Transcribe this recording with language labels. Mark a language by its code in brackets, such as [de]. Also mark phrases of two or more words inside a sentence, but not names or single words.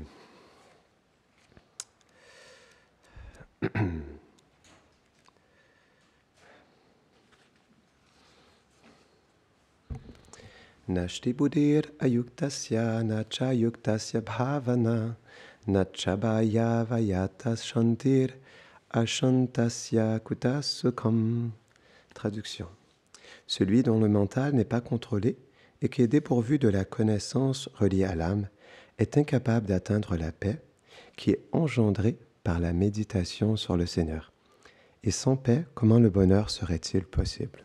[sa] नास्ति बुद्धिर् अयुक्तस्य न चायुक्तस्य भावना न चाभावयतः शान्तिर् अशान्तस्य कुतः सुखम्. [fr] Traduction. Celui dont le mental n'est pas contrôlé et qui est dépourvu de la connaissance reliée à l'âme est incapable d'atteindre la paix qui est engendrée par la méditation sur le Seigneur. Et sans paix, comment le bonheur serait-il possible?